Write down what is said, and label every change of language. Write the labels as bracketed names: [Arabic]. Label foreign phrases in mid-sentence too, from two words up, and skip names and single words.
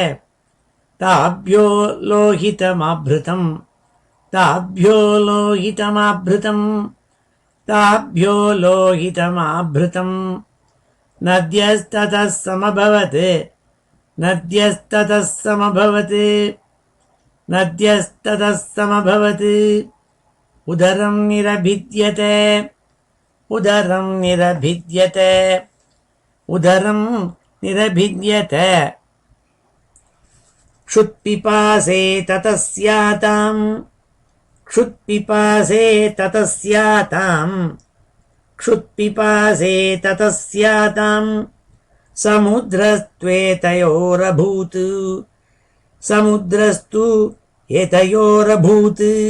[Sanskrit] ताभ्यो लोहितमाभृतम् ताभ्यो लोहितमाभृतम् ताभ्यो लोहितमाभृतम् नद्यस्ततः समभवत् नद्यस्ततः समभवत् नद्यस्ततः समभवत् उदरं निरभिद्यते उदरं निरभिद्यते उदरं निरभिद्यते உதரம் நிரபித்யதே உதரம் நிரபித்யதே क्षुत्पिपासे ततस्याताम् क्षुत्पिपासे ततस्याताम् क्षुत्पिपासे ततस्याताम् समुद्रस्त्वेतयोरभूत् समुद्रस्तु एतयोरभूत्